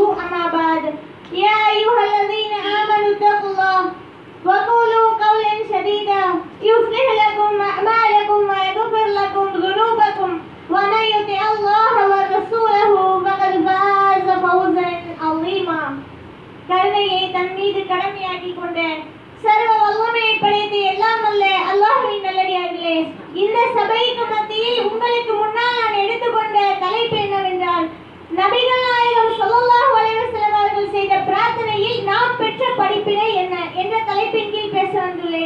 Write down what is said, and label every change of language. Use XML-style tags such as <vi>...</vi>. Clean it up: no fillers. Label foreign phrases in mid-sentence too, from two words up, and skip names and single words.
<ar>أما بعد، يا أيها الذين آمنوا اتقوا الله وقولوا قولا سديدا يصلح لكم أعمالكم ويغفر لكم ذنوبكم ومن يطع الله ورسوله فقد فاز فوزا عظيما.</ar> <ta>கருணையை தன் மீது கடமையாக்கி கொண்ட சர்வ வல்லமையை படைத்த எல்லாம் அல்ல அல்லாஹ்வின் நல்லடியார்களே, இந்த சபைக்கு மத்தியில் உங்களுக்கு முன்னால் நான் எடுத்துக்கொண்ட தலைப்பு என்னவென்றால், நபிகள் நாயகம்</ta> <ar>صلى الله عليه وسلم</ar> <ta>அவர்கள் செய்த பிரார்த்தனையில் நாம் பெற்ற படிப்பினை என்ன என்ற தலைப்பின் கீழ் பேச வந்துள்ளேன்.</ta>